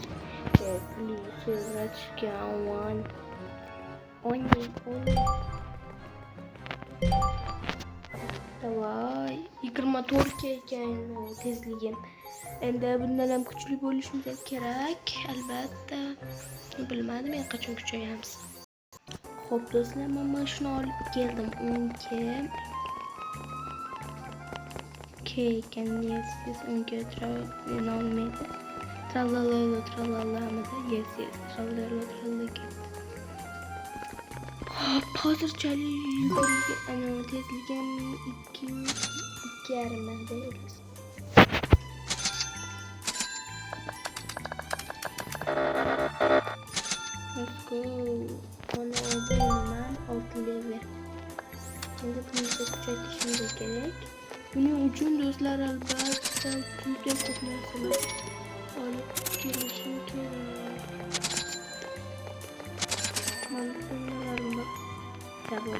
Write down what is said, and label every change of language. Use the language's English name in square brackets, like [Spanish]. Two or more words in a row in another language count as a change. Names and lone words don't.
[English] Please, let's go on. [Uzbek] Davay, 24 ekan tezligim. Endi bundan ham kuchli bo'lishimiz kerak, albatta. Bilmadim men qachon kuchayamiz. Xo'p do'stlar, men mana shuni olib keldim. 10 ekan, yes, 10 olmaydi. Tralalamida, yes, tralala. Hozirchalik tezligim 2.5 deymiz. [English] Let's go. [Uzbek] Mana o'zimman 6 level. Endi buni kuchaytirishimiz kerak. Buning uchun do'stlar albatta juda ko'p narsalar olib kelishim kerak. Sabot.